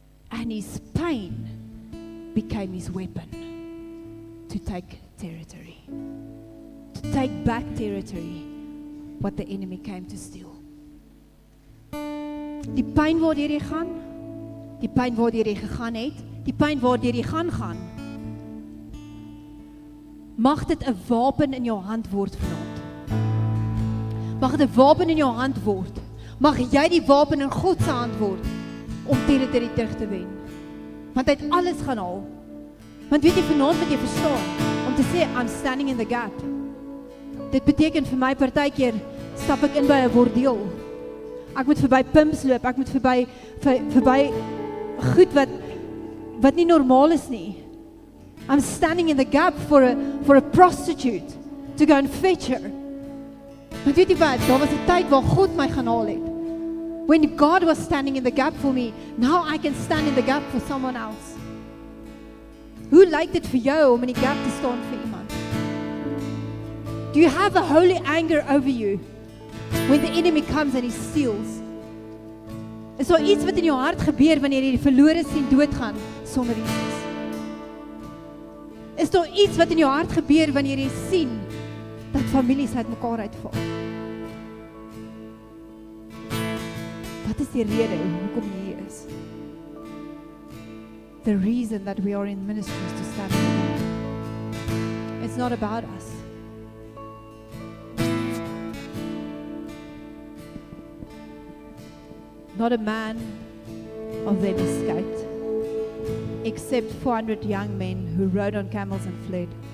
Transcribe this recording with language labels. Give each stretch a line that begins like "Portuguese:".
English: And his pain became his weapon to take territory. To take back territory, what the enemy came to steal.
Afrikaans: Die pyn waardeur jy gaan, die pyn waardeur jy gegaan het, die pyn waardeur jy gaan, mag dit 'n wapen in jou hand word vanaand. Mag dit 'n wapen in jou hand word. Mag jy die wapen in God se hand word om territorie terug te wen. Want hy het alles gaan haal. Want weet jy, vanaand moet jy verstaan, om te sê,
English: I'm standing in the gap.
Afrikaans: Dit beteken vir my partykeer, stap ek in by 'n bordeel. Ek moet verby pimps loop, ek moet verby goed wat nie normaal is nie.
English: I'm standing in the gap for a prostitute, to go and fetch her.
Afrikaans: Maar weet jy wat, daar was 'n tyd waar God my gaan haal het.
English: When God was standing in the gap for me, now I can stand in the gap for someone else.
Afrikaans: Hoe lyk dit vir jou om in die gap te staan vir iemand?
English: Do you have a holy anger over you when the enemy comes and he steals?
Afrikaans: Is daar iets wat in jou hart gebeur wanneer jy die verlore sien doodgaan sonder Jesus? Is daar iets wat in jou hart gebeur wanneer jy sien dat families uit mekaar uitval? Wat is die rede hoekom jy hier is?
English: The reason that we are in ministry is to stand in the gap. It's not about us. Not a man of them escaped, except 400 young men who rode on camels and fled.